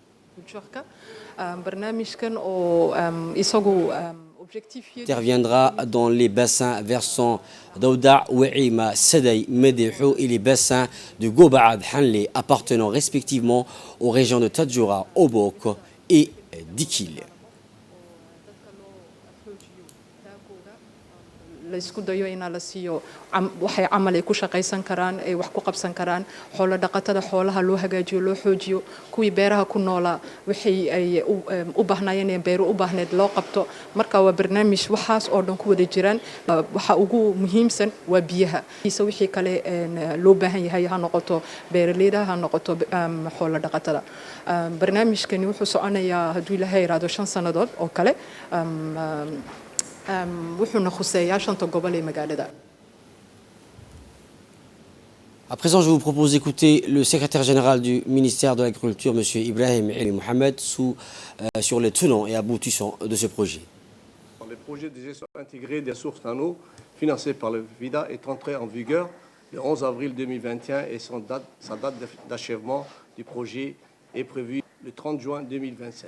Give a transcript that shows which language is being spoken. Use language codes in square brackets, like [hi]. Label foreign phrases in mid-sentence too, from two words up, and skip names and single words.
[fr] Interviendra dans les bassins versant Daouda, Ouéima, Sedey, Médéhou et les bassins de Gobaad, Hanlé, appartenant respectivement aux régions de Tadjoura, Obok et Dikil. [so] la isku dayo in la siiyo waxay camal ay ku shaqaysan karaan ay wax ku qabsan karaan xoolo dhaqatada xoolaha loo hagaajiyo loo xoojiyo kuwii beeraha ku noolaa waxay ay u baahnayeen beero u baahneed loo qabto marka waa barnaamij waxaas oo dhan ku wada jiraan waxa ugu muhiimsan waa biyaha wixii kale loo baahan yahay ha noqoto beeraleyda ha noqoto xoolo dhaqatada barnaamijkani wuxuu soconayaa hadduu ilaahay yiraahdo 5 sanadood oo kale wuxuuna khuseeyaa 5 gobol ee magaalada. [fr] À présent, je vous propose d'écouter le secrétaire général du ministère de l'Agriculture, M. Ibrahim El Mohamed, sur les tenants et aboutissants de ce projet. Le projet de gestion intégrée des sources en eau, financé par le FIDA, est entré en vigueur le 11 avril 2021 et sa date d'achèvement du projet est prévue le 30 juin 2027.